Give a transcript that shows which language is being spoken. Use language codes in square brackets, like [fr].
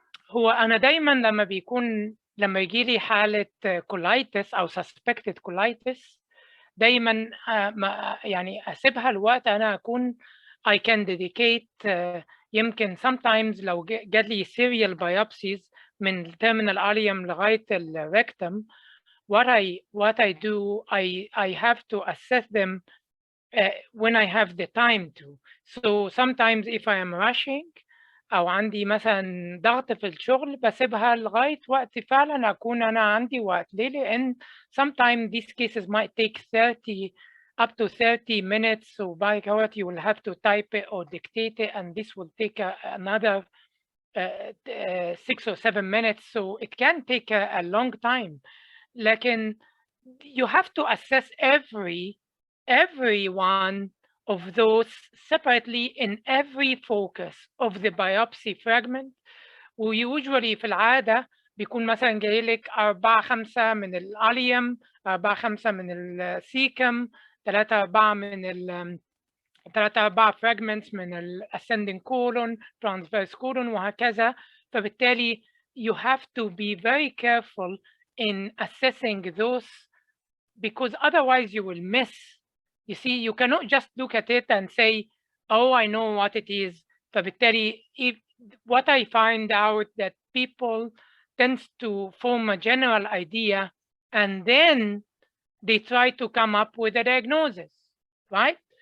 [ar] هو أنا دايما لما يجي لي حالة [en] colitis أو suspected colitis [ar] دايما يعني أسيبها الوقت أنا أكون [en] I can dedicate يمكن sometimes [ar] لو جات لي [en] serial biopsies من terminal ileum لغاية الrectum, what I do, I have to assess them when I have the time to. So sometimes if I am rushing [ar] أو عندي مثلا ضغط في الشغل بسيبها لغاية وقت فعلا أكون أنا عندي وقت. ليه؟ لأن [en] sometimes these cases might take 30 up to 30 minutes, so by what you will have to type it or dictate it, and this will take another 6 or 7 minutes, so it can take a long time. لكن you have to assess every one of those separately in every focus of the biopsy fragment. [ar] وusually في العادة بيكون مثلا جاي لك 4-5 من الاليوم، 4-5 من السيكم، 3-4 من 3-4 fragments من ascending colon, transverse colon وهكذا. [en] فبالتالي you have to be very careful in assessing those, because otherwise you will miss. You see, you cannot just look at it and say, oh, I know what it is. [ar] فبالتالي [en] what I find out that people tends to form a general idea and then they try to come up with a diagnosis, right?